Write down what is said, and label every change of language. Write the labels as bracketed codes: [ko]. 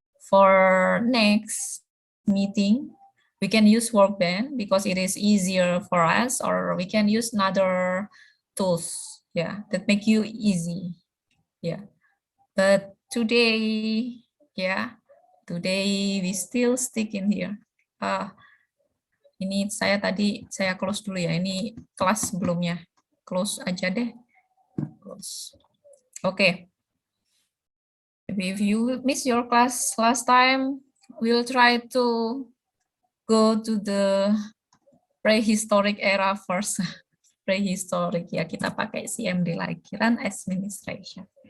[en] For next meeting, we can use Workbench because it is easier for us, or we can use another tools, yeah, that make you easy, yeah. But today, yeah, today we still stick in here. [id] Ini saya close dulu ya, ini kelas sebelumnya. Close aja deh. Close. Okay. [en] If you miss your class last time, we'll try to go to the prehistoric era first. [id] Prehistoric, ya, kita pakai CMD lagi, run administration.